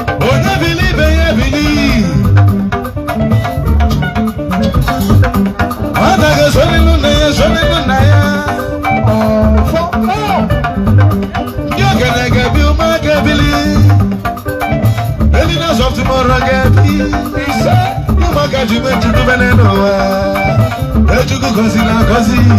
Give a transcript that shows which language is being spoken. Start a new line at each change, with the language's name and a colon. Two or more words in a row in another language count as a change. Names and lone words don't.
Igbo: Onye bili ibe ya bili. Nwata ga-eso nínú nna ya, eso nínú nna ya. Ndị okenye ga-ebi, ụmụaka ebili.
English: The leaders of tomorrow ga-ebi.
Igbo: Ụmụaka ji ume Chukwu bene n'ụwa. Echukwu gọziri agọzi.